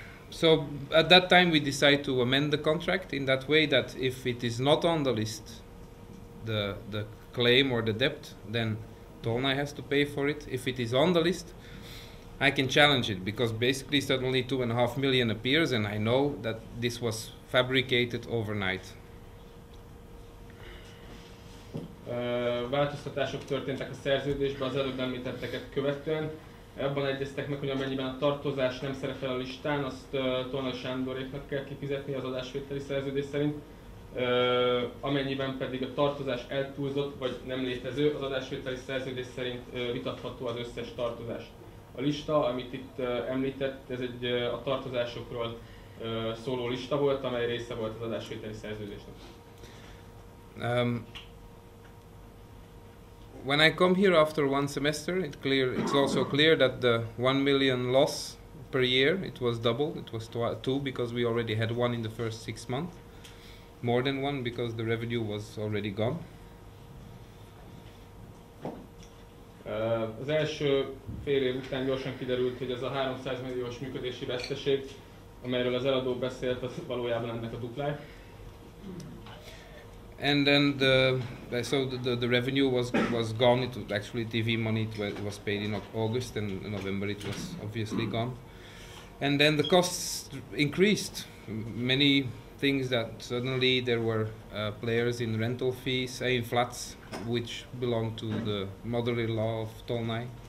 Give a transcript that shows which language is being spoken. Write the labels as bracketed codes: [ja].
[en] So at that time we decided to amend the contract in that way that if it is not on the list, the claim or the debt, then Tolnai has to pay for it. If it is on the list, I can challenge it, because basically suddenly 2.5 million appears, and I know that this was fabricated overnight. [hu] Változtatások történtek a szerződésben az előbb említetteket követően. Abban egyeztek meg, hogy amennyiben a tartozás nem szerepel a listán, azt Tolnai Sándoréknak kell kifizetni az adásvételi szerződés szerint. Amennyiben pedig a tartozás eltúlzott vagy nem létező, az adásvételi szerződés szerint vitatható az összes tartozás. A lista, amit itt említett, ez egy a tartozásokról szóló lista volt, amely része volt az adásvételi szerződésnek. [en] When I come here after one semester, it's also clear that the 1 million loss per year, it was double, it was two, because we already had one in the first 6 months. More than one, because the revenue was already gone. [hu] Az első fél év után gyorsan kiderült, hogy ez a 300 milliós működési veszteség, amelyről az eladó beszélt, az valójában ennek a duplája. [en] And then the revenue was gone. It was actually TV money. It was paid in August, and in November it was obviously gone. And then the costs increased. Many things that suddenly there were players in rental fees, in flats, which belong to the mother-in-law of Tolnai.